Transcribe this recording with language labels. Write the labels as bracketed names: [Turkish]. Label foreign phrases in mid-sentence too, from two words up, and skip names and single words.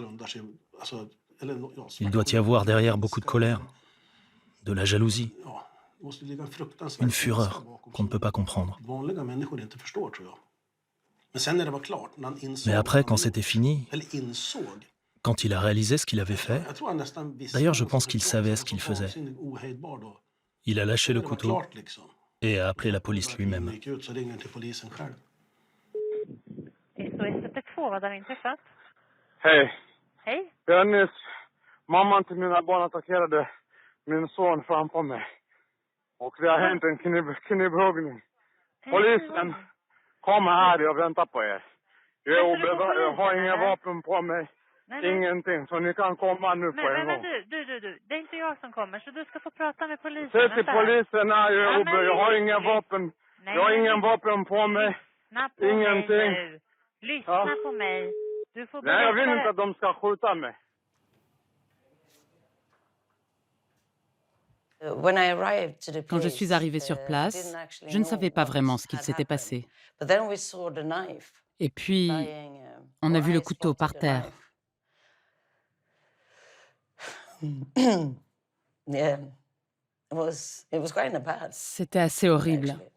[French] Il doit y avoir derrière beaucoup de colère, de la jalousie, une fureur qu'on ne peut pas comprendre. Mais après, quand c'était fini, quand il a réalisé ce qu'il avait fait, d'ailleurs, je pense qu'il savait ce qu'il faisait. Il a lâché le couteau et a appelé la police lui-même. [Swedish] Hej. Hej. Jag nyss, mamman till mina barn attackerade min son framför mig. Och det har hänt en knivhuggning. Polisen, kom här, jag väntar på er. Jag har inga vapen på mig. Ingenting, så ni kan komma nu på en gång. Du, det är inte jag som kommer, så du ska få prata med polisen. Säg till polisen, jag har inga vapen. Jag har ingen vapen på mig. Ingenting. Lyssna på mig. Du får Nej, jag vill inte att de ska skjuta mig. [French] Quand je suis arrivée sur place, je ne savais pas vraiment ce qu'il s'était passé. Et puis, On a vu le couteau par terre. C'était assez horrible.